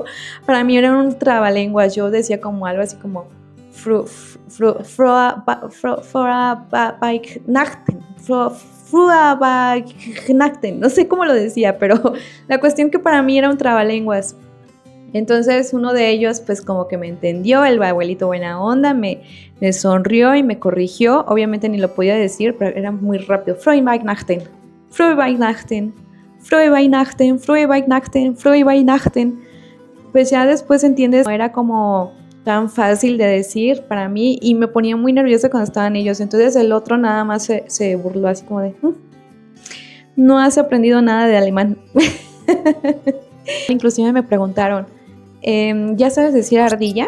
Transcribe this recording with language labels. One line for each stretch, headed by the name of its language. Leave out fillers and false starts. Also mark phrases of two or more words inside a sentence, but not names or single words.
Spanish: Para mí era un trabalenguas. Yo decía como algo así como Nachten, no sé cómo lo decía, pero la cuestión que para mí era un trabalenguas. Entonces uno de ellos pues como que me entendió, el abuelito buena onda, me sonrió y me corrigió. Obviamente ni lo podía decir, pero era muy rápido.
German: Frohe Weihnachten, Frohe Weihnachten, Frohe Weihnachten, Frohe Weihnachten, Frohe Weihnachten.
Spanish: Pues ya después entiendes, no era como tan fácil de decir para mí y me ponía muy nerviosa cuando estaban ellos. Entonces el otro nada más se burló así como de, no has aprendido nada de alemán. Inclusive me preguntaron, ¿ya sabes decir ardilla?